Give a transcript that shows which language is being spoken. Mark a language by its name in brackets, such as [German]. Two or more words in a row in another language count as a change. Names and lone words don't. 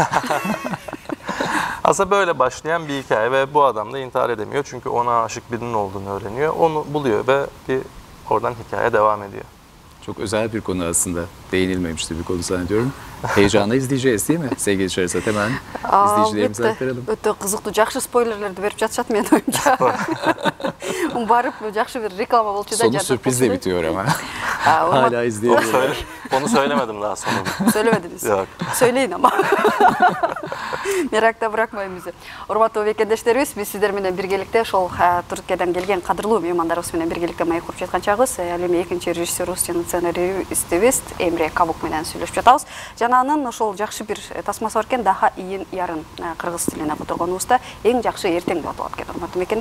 [Turkish] Aslında böyle başlayan bir hikaye ve bu adam da intihar edemiyor çünkü ona aşık birinin olduğunu öğreniyor. Onu buluyor ve oradan hikaye devam ediyor. Çok özel bir konu aslında. Değinilmemişti bir konu zannediyorum. Heyecanla izleyeceğiz değil mi sevgili Şehrazat? Hemen izleyicilerimize aktaralım. [Kyrgyz] Өтө кызыктуу, жакшы спойлерлерди берип жатышат менин оюмча. Барып жакшы bir реклама болчу да. [Turkish] Sonu sürprizle bitiyor ama. Hala izleyebiliyorlar. Onu söylemedim daha sonunda. Söylemediniz. Yok. Söyleyin ama. Merakta bırakmayın bizi. [Kyrgyz] Урматтуу бекендештерибиз, биз сиздер менен биргеликте ошол Түркиядан келген кадырлуу меймандарыбыз менен биргеликте маек куруп жаткан чагыбыз. Ал эми экинчи режиссерибиз жана сценаристибиз Эмре Кабук менен сүйлөшүп жатабыз. Жана анын ошол жакшы бир тасмасы бар экен, Daha ийин ярын кыргыз тилине которгонубузда эң жакшы эртең деп аталат экен, урматтуу мекендеш.